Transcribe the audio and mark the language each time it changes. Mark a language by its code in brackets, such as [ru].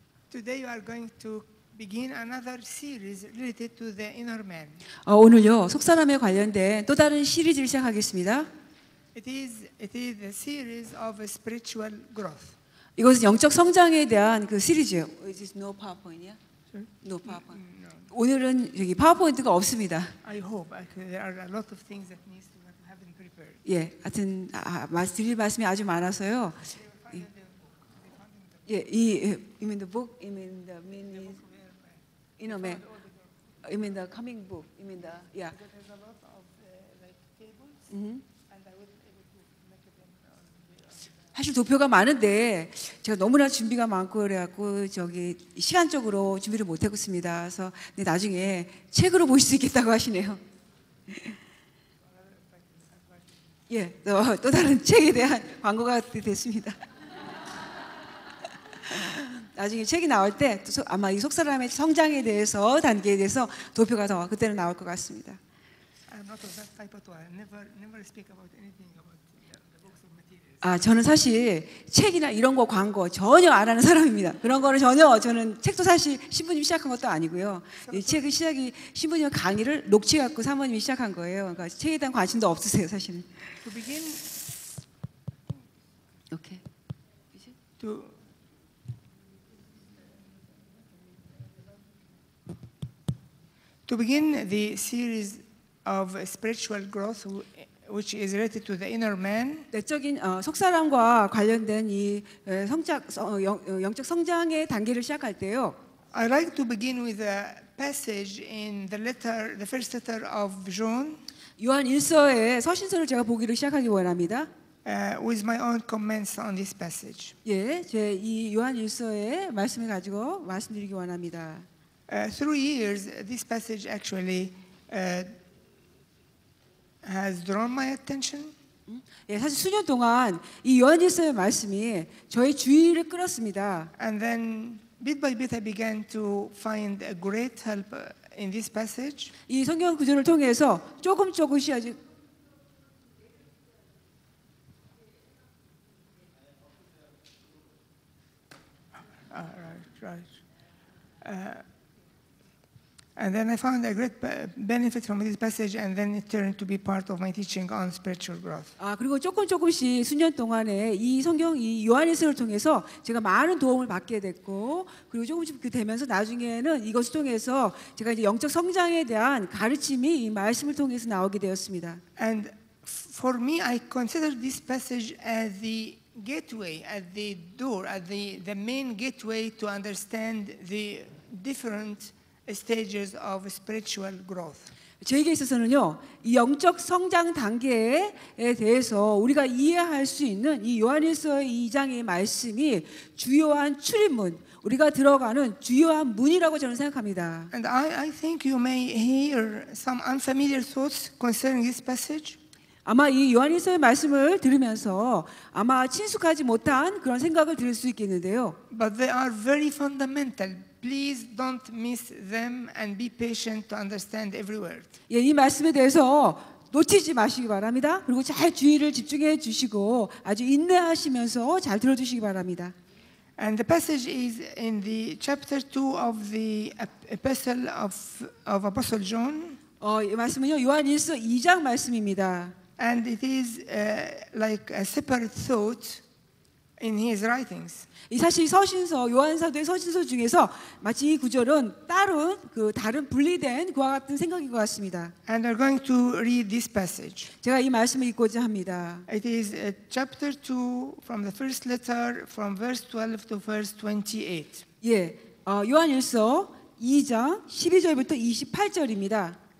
[en] Today we are going to begin another series related to the inner man. [ko] 오늘요 속사람에 관련된 또 다른 시리즈를 시작하겠습니다. [en] It is the series of spiritual growth. [ko] 이것은 영적 성장에 대한 그 시리즈예요. [en] Is this no PowerPoint이야? No PowerPoint. [ko] 오늘은 여기 파워포인트가 없습니다. [en] I hope there are a lot of things that needs to have been prepared. [ko] 예, 하여튼 드릴 말씀이 아주 많아서요. [en] 예, you mean the book? You mean the mini? You know, man. You mean the coming book? You mean the yeah. There's a lot of like tables, and I wasn't able to make them. [ko] 사실 도표가 많은데 제가 너무나 준비가 많고 그래갖고 저기 시간적으로 준비를 못하고 있습니다. 그래서 나중에 책으로 보실 수 있겠다고 하시네요. 예, 또 다른 책에 대한 광고가 됐습니다. 나중에 책이 나올 때 아마 이 속사람의 성장에 대해서 단계에 대해서 도표가 더 그때는 나올 것 같습니다. [en] I'm not of that type at all. I never speak about anything about the books of materials. [ko] 저는 사실 책이나 이런 거 광고 전혀 안 하는 사람입니다. 그런 거는 전혀 저는 책도 사실 신부님 시작한 것도 아니고요. 이 책의 시작이 신부님 강의를 녹취해갖고 사모님이 시작한 거예요. 그러니까 책에 대한 관심도 없으세요, 사실은. [en] To begin, 오케이. To begin the series of spiritual growth, which is related to the inner man, [ko] 내적인 속사람과 관련된 이 영적 성장의 단계를 시작할 때요. [en] I like to begin with a passage in the first letter of John, [ko] 요한 1서의 서신서를 제가 보기를 시작하기 원합니다. [en] with my own comments on this passage. [ko] 예, 제 이 요한 1서의 말씀을 가지고 말씀드리기 원합니다. [en] Through years, this passage actually has drawn my attention. [ko] 예, 사실 수년 동안 이 요한일서의 말씀이 저의 주의를 끌었습니다. [en] And then, bit by bit, I began to find a great help in this passage. [ko] 이 성경 구절을 통해서 조금씩 아주 [en] Right. And then I found a great benefit from this passage, and then it turned to be part of my teaching on spiritual growth. [ko] 그리고 조금씩 수년 동안에 이 성경 이 요한일서를 통해서 제가 많은 도움을 받게 됐고, 그리고 조금씩 되면서 나중에는 이것을 통해서 제가 이제 영적 성장에 대한 가르침이 이 말씀을 통해서 나오게 되었습니다. [en] And for me, I consider this passage as the gateway, as the door, as the main gateway to understand the different stages of spiritual growth. [ko] 저에게 있어서는요, 이 영적 성장 단계에 대해서 우리가 이해할 수 있는 이 요한일서의 2장의 말씀이 주요한 출입문, 우리가 들어가는 주요한 문이라고 저는 생각합니다. [en] And I think you may hear some unfamiliar thoughts concerning this passage. [ko] 아마 이 요한일서의 말씀을 들으면서 아마 친숙하지 못한 그런 생각을 들을 수 있겠는데요. [en] But they are very fundamental. Please don't miss them and be patient to understand every word. [ko] 예, 이 말씀에 대해서 놓치지 마시기 바랍니다. 그리고 잘 주의를 집중해 주시고 아주 인내하시면서 잘 들어주시기 바랍니다. [en] And the passage is in the chapter 2 of the epistle of Apostle John. [ko] 이 말씀은요, 요한일서 2장 말씀입니다. [en] And it is like a separate thought in his writings. [ko] 이 사실 서신서 요한사도의 서신서 중에서 마치 이 구절은 다른 분리된 그와 같은 생각인 것 같습니다. [en] And we're going to read this passage. [ko] 제가 이 말씀을 읽고자 합니다. [en] It is chapter 2 from the first letter from verse 12 to verse 28. [ko] 예, 요한일서 2장 12절부터 28절입니다.